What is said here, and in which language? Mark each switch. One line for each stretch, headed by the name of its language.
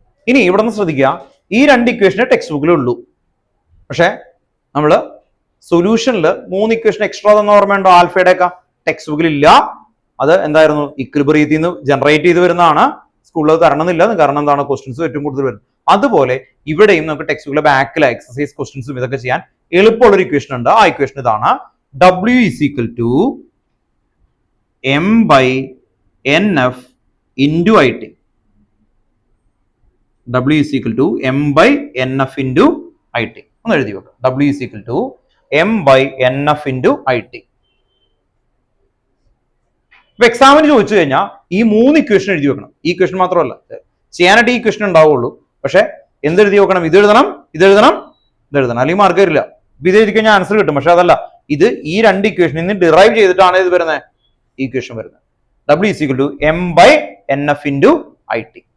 Malayalam: ഇനി ഇവിടെ നിന്ന് ശ്രദ്ധിക്കുക, ഈ രണ്ട് ഇക്വേഷനെ ടെക്സ്റ്റ് ബുക്കിലേ ഉള്ളൂ. പക്ഷെ നമ്മൾ സൊല്യൂഷനിൽ 3 ഇക്വേഷൻ എക്സ്ട്രാ തന്ന ഓർമ്മയുണ്ടോ? ആൽഫയുടെ ഒക്കെ ടെക്സ്റ്റ് ബുക്കിൽ ഇല്ല. അത് എന്തായിരുന്നു? ഇക്വിലിബ്രിയത്തിൽ നിന്ന് ജനറേറ്റ് ചെയ്ത് വരുന്നതാണ്. സ്കൂളിൽ തരണമെന്നില്ല, കാരണം എന്താണ്? ക്വസ്റ്റ്യൻസ് ഏറ്റവും കൂടുതൽ വരുന്നത്. അതുപോലെ ഇവിടെയും നമുക്ക് ടെക്സ്റ്റ് ബുക്കിലെ ബാക്കിലെ എക്സസൈസ് ക്വസ്റ്റ്യൻസും ഇതൊക്കെ ചെയ്യാൻ എളുപ്പമുള്ള ഒരു ഇക്വേഷൻ ഉണ്ട്. ആ ഇക്വേഷൻ ഇതാണ്.
English: W is equal to m by nf into IT. W is equal to m by nf into IT.
Malayalam: ഒന്ന് എഴുതി വെക്കാം.
English: W is equal to m by nf into IT.
Malayalam: ഇപ്പൊ എക്സാമിന് ചോദിച്ചു കഴിഞ്ഞാൽ ഈ 3 ഇക്വേഷൻ എഴുതി വെക്കണം. ഈ ഇക്വേഷൻ മാത്രമല്ല ചെയ്യാനായിട്ട് ഈ ഇക്വേഷൻ ഉണ്ടാവുള്ളൂ. പക്ഷെ എന്തെഴുതി വെക്കണം? ഇത് എഴുതണം, ഇത് എഴുതണം, ഇത് എഴുതണം, അല്ലെങ്കിൽ മാർക്ക് വരില്ല. ഇത് എഴുതി കഴിഞ്ഞാൽ ആൻസർ കിട്ടും. പക്ഷെ അതല്ല, ഇത് ഈ രണ്ട് ഇക്വേഷനിൽ നിന്ന് ഡിറൈവ് ചെയ്തിട്ടാണ് ഇത് വരുന്നത്, ഈ ഇക്വേഷൻ വരുന്നത്.
English: W is equal to m by nf into IT.